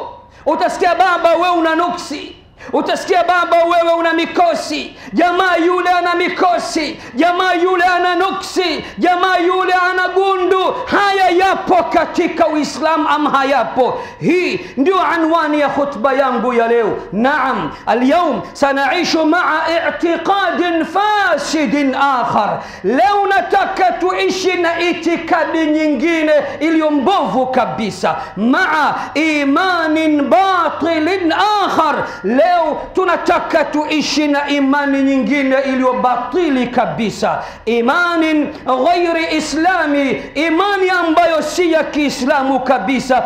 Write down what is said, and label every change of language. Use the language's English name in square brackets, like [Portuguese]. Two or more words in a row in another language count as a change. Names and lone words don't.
[Swahili] Utasikia baba wewe una nuksi, utasikia baba wewe una mikosi, jamaa yule ana mikosi, jamaa yule ana nuksi, jamaa yule ana gundu. Haya yapo katika Uislamu ama hayapo? Hii ndio anwani ya khutba yangu ya leo. Naam, [Arabic] اليوم سنعيش مع اعتقاد فاسد آخر. [Swahili] leo nataka tuishi na itikadi nyingine iliyo mbovu kabisa. [Arabic] مع إيمان باطل آخر. [Swahili] leo tunataka tuishi na imani nyingine iliyo batili kabisa. [Arabic] إيمان غير إسلامي, [Swahili] imani ambayo si ya Kiislamu kabisa.